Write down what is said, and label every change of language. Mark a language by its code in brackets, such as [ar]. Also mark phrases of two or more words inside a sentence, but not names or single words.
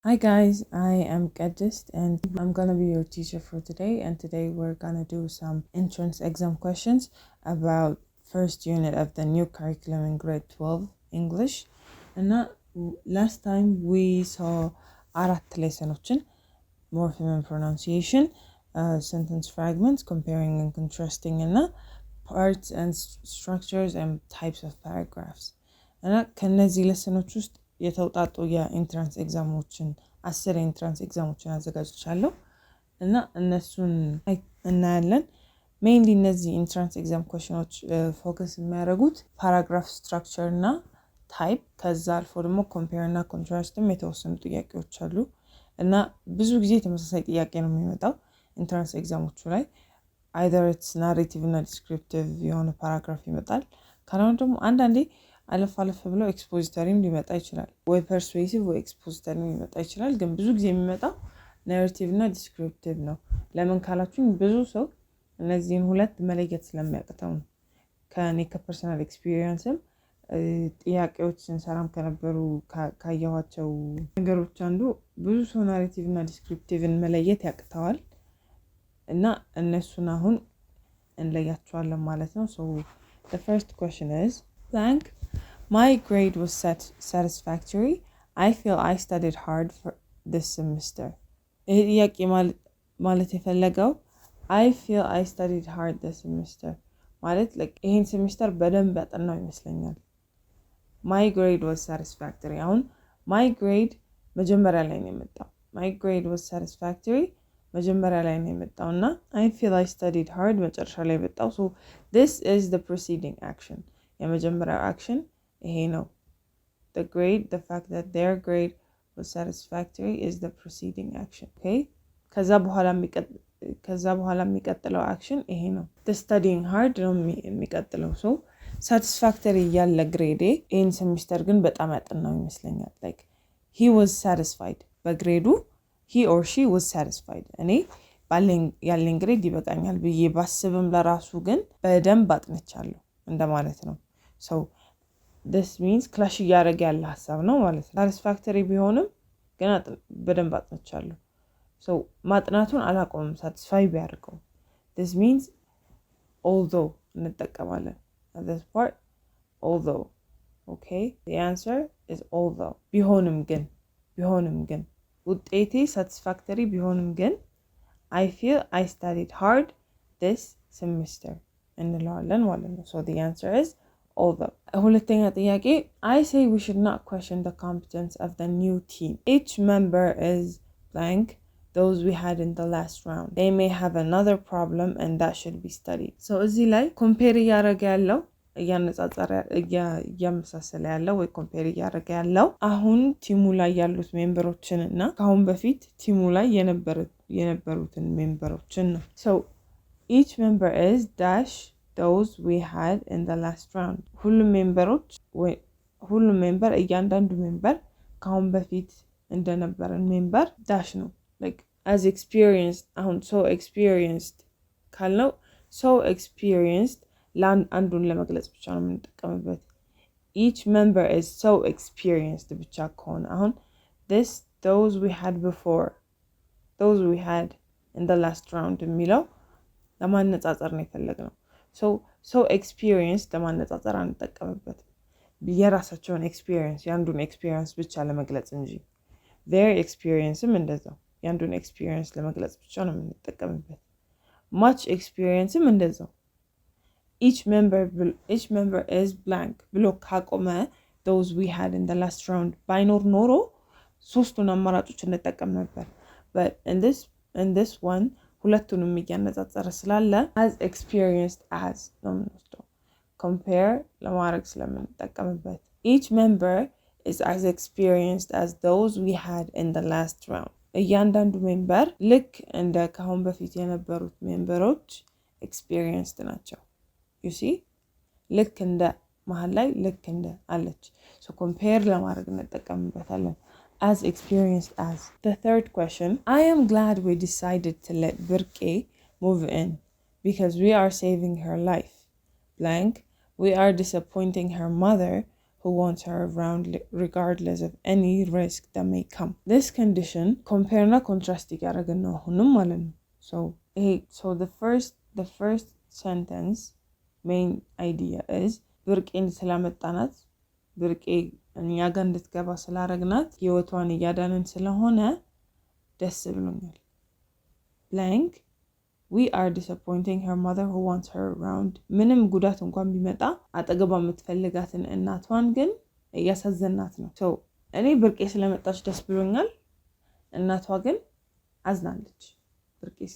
[en] Hi guys, I am Kadist and I'm gonna be your teacher for today, and today we're gonna do some entrance exam questions about first unit of the new curriculum in grade 12 English. And last time we saw arat lessons, morpheme and pronunciation, sentence fragments, comparing and contrasting, and parts and structures and types of paragraphs. [am] እና ከነዚህ ለሰኖች ውስጥ የተውጣጡ የኢንትራንስ ኤግዛሞችን 10 የኢንትራንስ ኤግዛሞችን አዘጋጅቻለሁ እና እነሱን እናያለን። ሜይንሊ እነዚህ [en] entrance exam questions [am] ፎከስ የሚያደርጉት [en] paragraph structure [am] እና ታይፕ፣ ከዛ አልፎ ደግሞ ኮምፔር እና ኮንትራስትም የተወሰኑ ጥያቄዎች አሉ እና ብዙ ጊዜ ተመሳሳይ ጥያቄ ነው የሚመጣው ኢንትራንስ ኤግዛሞቹ ላይ። [en] either it's narrative [am] እና descriptive የሆነ ፓራግራፍ ይመጣል፣ ካልሆነ ደግሞ አንዳንዴ አለፍ ብለው ኤክስፖዚተሪም ሊመጣ ይችላል፣ ወይ ፐርስዌሲቭ ወይ ኤክስፖዚተሪም ሊመጣ ይችላል። ግን ብዙ ጊዜ የሚመጣው ናሬቲቭ እና ዲስክሪፕቲቭ ነው። ለምን ካላችሁኝ ብዙ ሰው እነዚህን ሁለት መለየት ስለሚያቅተው ነው። ከኔ ከፐርሰናል ኤክስፒሪየንስም ጥያቄዎች ስንሰራም ከነበሩ ካየኋቸው ነገሮች አንዱ ብዙ ሰው ናሬቲቭ እና ዲስክሪፕቲቭን መለየት ያቅተዋል እና እነሱን አሁን እንለያቸዋለን ማለት ነው። [en] So the first question is blank. My grade was satisfactory. I feel I studied hard for this semester. [am] ይሄ ጥያቄ ማለት የፈለገው [en] I feel I studied hard this semester [am] ማለት ይሄን ሴሚስተር በደንብ ያጠናው ይመስለኛል። [en] My grade was satisfactory። አሁን my grade [am] መጀመሪያ ላይ ነው የመጣው። [en] My grade was satisfactory [am] መጀመሪያ ላይ ነው የመጣው እና [en] I feel I studied hard [am] መጨረሻ ላይ የመጣው። [en] So this is the preceding action። [am] የመጀመሪያው action ይሄ ነው። [en] The grade, the fact that their grade was satisfactory is the preceding action. Okay? [am] ከዛ በኋላ የሚቀጥለው action ይሄ ነው። [en] The studying hard [am] ነው የሚቀጥለው። [en] So satisfactory [am] ያለ ግሬዴ ይህን ሴሚስተር ግን በጣም ያጠናው ይመስለኛል። [en] He was satisfied [am] በግሬዱ [en] he or she was satisfied። [am] እኔ ያለኝ ግሬድ ይበቃኛል ብዬ ባስብም ለራሱ ግን በደንብ አጥንቻለሁ እንደማለት ነው። [en] So this means [am] ክላሽ እያደረገ ያለ ሀሳብ ነው ማለት ነው። satisfactory ቢሆንም ግን በደንብ አጥንቻለሁ። So ማጥናቱን አላቆምም satisfy ቢያደርገው። [en] This means although [am] እንጠቀማለን [en] at this part although. Okay? The answer is although። [am] ቢሆንም ግን ውጤቴ [en] satisfactory [am] ቢሆንም ግን [en] I feel I studied hard this semester [am] እንለዋለን ማለት ነው። [en] So the answer is although። [am] ሁለተኛ ጥያቄ [en] I say we should not question the competence of the new team. Each member is blank those we had in the last round. They may have another problem and that should be studied. [am] So እዚህ ላይ ኮምፔር እያደረገ ያለው እያመሳሰለ ያለው ወይ ኮምፔር እያደረገ ያለው አሁን ቲሙ ላይ ያሉት ሜምበሮችን እና ከአሁን በፊት ቲሙ ላይ የነበሩትን ሜምበሮችን ነው። [en] So each member is dash those we had in the last round. [am] ሁሉም ሜምበር እያንዳንዱ ሜምበር ከአሁን በፊት እንደነበረን ሜምበር ዳሽ ነው። [en] as experienced [am] አሁን [en] so experienced [am] ካልነው [en] so experienced [am] አንዱን ለመግለጽ ብቻ ነው የምንጠቀምበት። [en] each member is so experienced [am] ብቻ ከሆነ አሁን [en] those we had before, those we had in the [am] last round የሚለው ለማነጻጸር ነው የፈለግነው። [en] so experienced [am] ለማነጻጸር አንጠቀምበትም። የራሳቸውን ኤክስፒሪየንስ የአንዱን ኤክስፒሪየንስ ብቻ ለመግለጽ እንጂ [en] their experienceም [am] እንደዛው የአንዱን ኤክስፒሪየንስ ለመግለጽ ብቻ ነው የምንጠቀምበት። [en] much experienceም [am] እንደዛው each [en] member is blank [am] ብሎ ካቆመ [en] those we had in the last round [am] ባይኖር ኖሮ ሶስቱን አማራጮች እንጠቀም ነበር። [en] but in this one [am] ሁለቱንም እያነጻጸረ ስላለ [en] as experienced as [am] ነው የምንወስደው compare ለማድረግ ስለምንጠቀምበት። [en] each member is as experienced as those we had in the last round። [am] እያንዳንዱ ሜምበር ልክ እንደ ከአሁን በፊት የነበሩት ሜምበሮች [en] experienced ናቸው። you see [am] ልክ እንደ መሃል ላይ ልክ እንደ አለች። [en] so compare [am] ለማድረግ እንጠቀምበታለን [en] as experienced as። The third question, I am glad we decided to let Birke move in because we are saving her life. Blank, we are disappointing her mother who wants her around regardless of any risk that may come. This condition compare እና contrast እያደረግን ነው አሁንም ማለት ነው። So the first sentence main idea is ብርቄን [am] ስላመጣናት ብርቄ እኛ ጋር እንድትገባ ስላረግናት ህይወቷን እያዳነን ስለሆነ ደስ ብሎኛል። [en] blank we are disappointing her mother who wants her around [am] ምንም ጉዳት እንኳን ቢመጣ አጠገቧ የምትፈልጋትን እናቷን ግን እያሳዘናት ነው። so እኔ ብርቄ ስለመጣች ደስ ብሎኛል፣ እናቷ ግን አዝናለች። ብርቄ